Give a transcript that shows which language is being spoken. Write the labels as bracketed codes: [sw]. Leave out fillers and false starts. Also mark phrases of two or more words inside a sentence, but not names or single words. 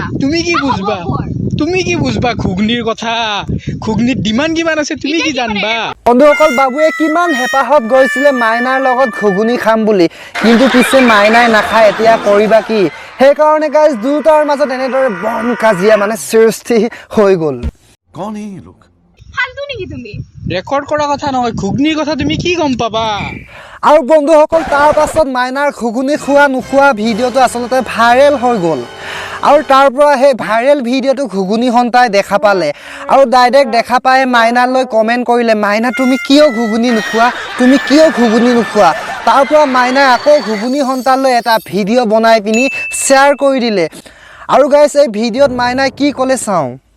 [as] তুমি কি বুঝবা ঘুগনিৰ কথা ঘুগনিত ডিমান্ড কিমান আছে তুমি কি জানবা বন্ধুসকল বাবুৱে কিমান হেপাহত গৈছিলে মাইনাৰ লগত ঘুগুনি খাম বুলি কিন্তু পিছে মাইনাই নাখায় এতিয়া কৰিবা কি সেইকাৰণে গাইজ দুটাৰ মাজত এনেদৰে বন কাজিয়া মানে সৃষ্টি হৈ গ'ল [hi] कौन है ये लोग [as] ফালতু নেকি তুমি ৰেকৰ্ড কৰা কথা নহয় ঘুগনিৰ কথা তুমি কি গম পাবা আৰু বন্ধুসকল তাৰ পাছত মাইনাৰ ঘুগুনি খোৱা নোখোৱা ভিডিঅ'টো আচলতে ভাইৰেল হৈ গ'ল আৰু তাৰ পৰা সেই ভাইৰেল ভিডিঅ'টো ঘুগুনি সন্তাই দেখা পালে আৰু ডাইৰেক্ট দেখা পাই মাইনালৈ কমেণ্ট কৰিলে মাইনা তুমি কিয় ঘুগুনি নোখোৱা তাৰ পৰা মাইনাই আকৌ ঘুগুনি সন্তালৈ এটা ভিডিঅ' বনাই পিনি শ্বেয়াৰ কৰি দিলে আৰু গাইজ এই ভিডিঅ'ত মাইনাই কি ক'লে চাওঁ